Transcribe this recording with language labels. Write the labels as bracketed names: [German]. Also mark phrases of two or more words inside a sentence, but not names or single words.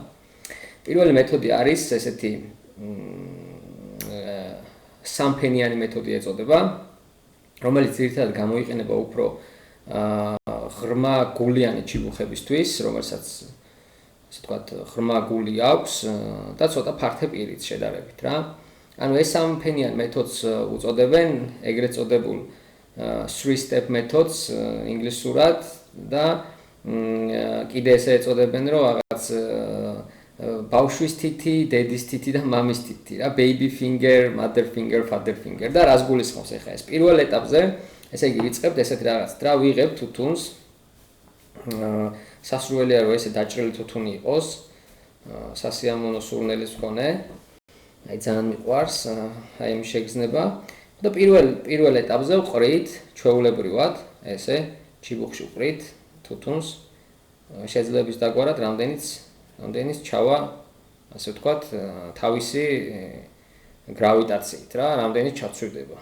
[Georgian] პირველი მეთოდი არის ესეთი სამფენიანი მეთოდი ეწოდება, რომელიც ძირითადად გამოიყენება უფრო ღრმა გულიანი ჩიბუხებისთვის, რომელსაც ასე ვთქვათ, ღრმა გული აქვს და ცოტა ფართე პირით შედარებით რა. ანუ ეს სამფენიან მეთოდს უწოდებენ ეგრეთ წოდებულ [English] 3-step methods [Georgian] ინგლისურად და კიდე ესე ეწოდებენ რომ რაღაც ბავშვის თითი, დედის თითი და მამის თითი რა, [English] baby finger, mother finger, father finger [Georgian] და რას გულისხმობს ახლა ეს პირველ ეტაპზე, ესე იგი ვიწყებთ ესეთ რაღაცით რა, ვიღებთ თუთუნს. სასურველია რომ ესე დაჭრილი თუთუნი იყოს, სასიამოვნო სურნელის მქონე. აი ძალიან მიყვარს, აი ამ შეგრძნება და პირველ ეტაპზე ვყრით ჩვეულებრივად, ესე ჩიბუხში ვყრით თუთუნს, შეძლებს დაგვარად რამდენიც ჩავა, ასე ვთქვათ, თავისი გრავიტაციით რა, რამდენიც ჩაცვირდება.